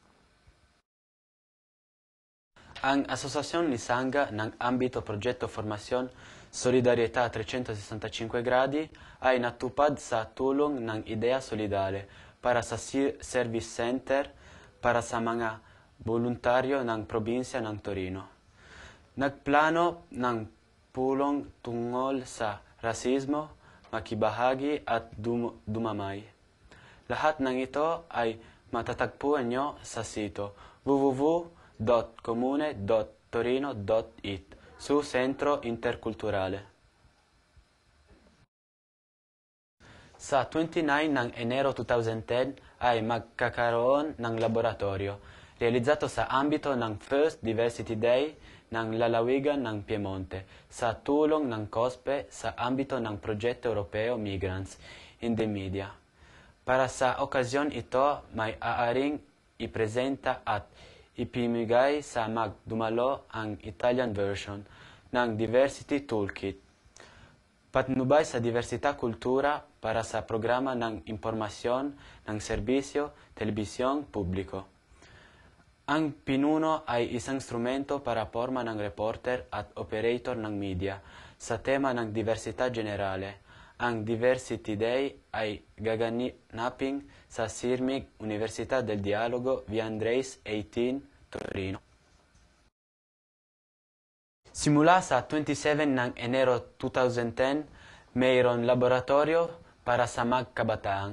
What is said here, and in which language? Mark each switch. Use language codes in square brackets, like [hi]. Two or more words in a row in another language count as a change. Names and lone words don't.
[tl] Ang Asociación Lisanga ng Ambito Progetto Formación Solidarietà 365 Gradi ay natupad sa tulong ng Ideya Solidale para sa Service Center para sa mga voluntaryo ng probinsya ng Torino. Nagplano ng pulong tungkol sa rasismo, makibahagi at dumamay. Lahat ng ito ay matatagpuan nyo sa sito www.comune.torino.it su Centro Interculturale. Sa 29 ng Enero 2010 ay magkakaroon ng [it] laboratorio realizzato [tl] sa ambito ng First Diversity Day ng lalawigan ng Piemonte sa tulong ng COSPE sa ambito ng Progetto Europeo Migrants in the Media. Para sa okasyon ito, may aaring ipresenta at ipimigay sa magdumalo ang [en] Italian version [tl] ng Diversity Toolkit. Patnubay sa diversità kultura para sa programa ng impormasyon ng serbisyo, telebisyon, publiko. Ang pinuno ay isang instrumento para forma ng reporter at operator ng media sa tema ng [it] diversità generale. [tl] Ang Diversity Day ay gaganapin sa Sirmig Università del Dialogo, Via Andreis 18, Torino. Simula sa 27 ng Enero 2010, mayroon laboratorio para sa magkabataan.